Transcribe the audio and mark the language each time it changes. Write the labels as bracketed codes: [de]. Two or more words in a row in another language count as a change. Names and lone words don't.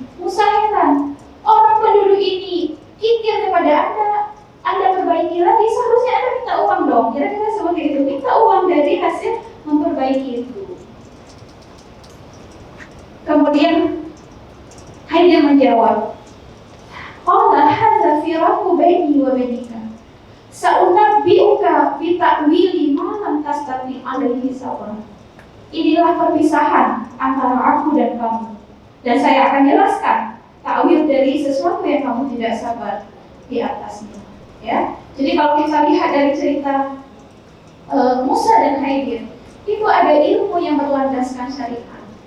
[id] Musa heran, orang penduduk ini kikir kepada Anda perbaiki lagi, seharusnya Anda minta uang dong. Kira-kira seperti itu, minta uang dari hasil memperbaiki itu. Kemudian Haidir menjawab, [ar] قال هذا فراق بيني وبينك. سأنبئك بتأويل ما لم تستطع عليه صبرا. [id] Inilah perpisahan antara aku dan kamu. Dan saya akan jelaskan takwil dari sesuatu yang kamu tidak sabar di atasnya. Ya. Jadi kalau kita lihat dari cerita Musa dan Haidir, itu ada ilmu yang berlandaskan syariat.